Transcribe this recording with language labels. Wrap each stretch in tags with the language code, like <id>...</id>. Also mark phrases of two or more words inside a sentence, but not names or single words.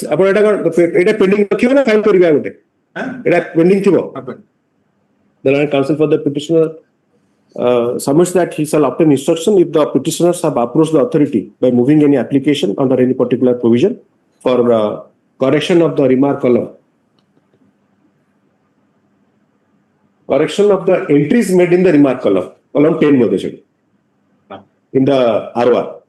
<or>ଆପଣ ଏଟା pending ରଖିବ ନା ଫାଇଲ କରିବେ ଗୋଟେ ଏଟା pending ଥିବ.</or> <en>The learned counsel for the petitioner submits that he shall obtain instruction if the petitioners have approached the authority by moving any application under any particular provision for correction of the remark column. Correction of the entries made in the remark column 10 मध्ये in the ROR.</en>